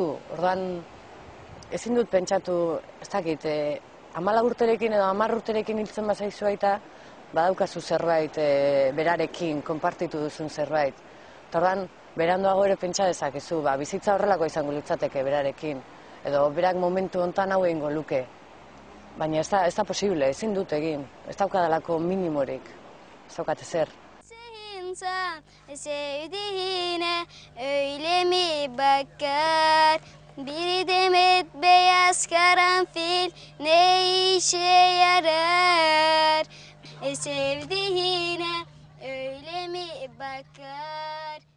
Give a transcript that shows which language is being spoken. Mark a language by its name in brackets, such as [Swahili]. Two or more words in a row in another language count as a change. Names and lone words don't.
[Basque] Orduan ezin dut pentsatu, ez dakit, 14 urterekin edo 10 urterekin hiltzen bazaizu aita, badaukazu zerbait berarekin, konpartitu duzun zerbait. Eta orduan beranduago ere pentsa dezakezu, bizitza horrelako izango litzateke berarekin. Edo berak momentu hontan hau egingo luke. Baina ez da posible, ezin dut egin. Ez daukadalako minimorik. Ez daukat ezer. [Turkish] Sevdiğine öyle mi bakar? Bir demet beyaz karanfil ne işe yarar? Sevdiğine öyle mi bakar?